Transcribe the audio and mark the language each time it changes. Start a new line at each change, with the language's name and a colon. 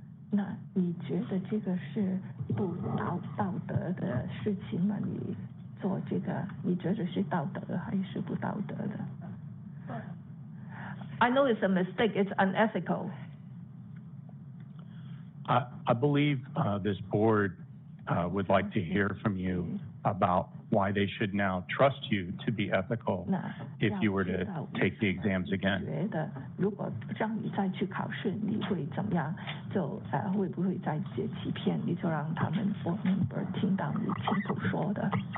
Chinese: 那你觉得这个是不道德的事情吗？你做这个，你觉得是道德还是不道德的？
English: I know it's a mistake. It's unethical. I believe this board would like to hear from you about why they should now trust you to be ethical if you were to take the exams again.
Chinese: 觉得如果让你再去考试，你会怎么样？就会不会再接欺骗？你就让他们board member听到你清楚说的。